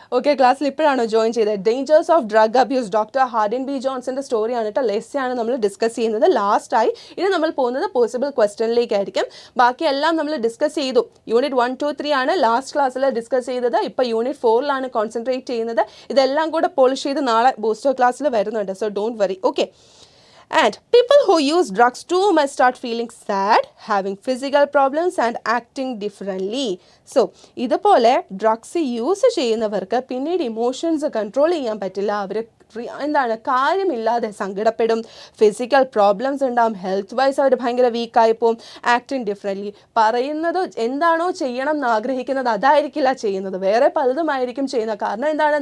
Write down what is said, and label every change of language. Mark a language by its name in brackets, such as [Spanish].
[Malayalam] Okay, ക്ലാസ്സിൽ ഇപ്പോഴാണോ join ചെയ്തത്? Dangers of drug abuse, doctor Hardinge B ജോൺസിൻ്റെ സ്റ്റോറിയാണ് കേട്ടോ. ലെസ്സാണ് നമ്മൾ ഡിസ്കസ് ചെയ്യുന്നത് ലാസ്റ്റായി. ഇനി നമ്മൾ പോകുന്നത് പോസിബിൾ ക്വസ്റ്റ്യനിലേക്കായിരിക്കും. ബാക്കിയെല്ലാം നമ്മൾ ഡിസ്കസ് ചെയ്തു. യൂണിറ്റ് 1, 2, 3 ആണ് ലാസ്റ്റ് ക്ലാസ്സിൽ ഡിസ്കസ് ചെയ്തത്. ഇപ്പോൾ യൂണിറ്റ് 4ലാണ് കോൺസെൻട്രേറ്റ് ചെയ്യുന്നത്. ഇതെല്ലാം കൂടെ പോളിഷ് ചെയ്ത് നാളെ ബൂസ്റ്റർ ക്ലാസ്സിൽ വരുന്നുണ്ട്. [English] So don't worry. Okay, and people who use drugs too much start feeling sad, having physical problems and acting differently. [Malayalam] So ഇതുപോലെ ഡ്രഗ്സ് യൂസ് ചെയ്യുന്നവർക്ക് പിന്നീട് ഇമോഷൻസ് കൺട്രോൾ ചെയ്യാൻ പറ്റില്ല. അവർ കാര്യമില്ലാതെ സങ്കടപ്പെടും, ഫിസിക്കൽ പ്രോബ്ലംസ് ഉണ്ടാകും, ഹെൽത്ത് വൈസ് അവർ ഭയങ്കര വീക്കായി പോകും, ആക്ടിങ് ഡിഫറെൻ്റ്ലി. പറയുന്നത് എന്താണോ ചെയ്യണം എന്ന് ആഗ്രഹിക്കുന്നത് അതായിരിക്കില്ല ചെയ്യുന്നത്, വേറെ പലതുമായിരിക്കും ചെയ്യുന്നത്. കാരണം എന്താണ്?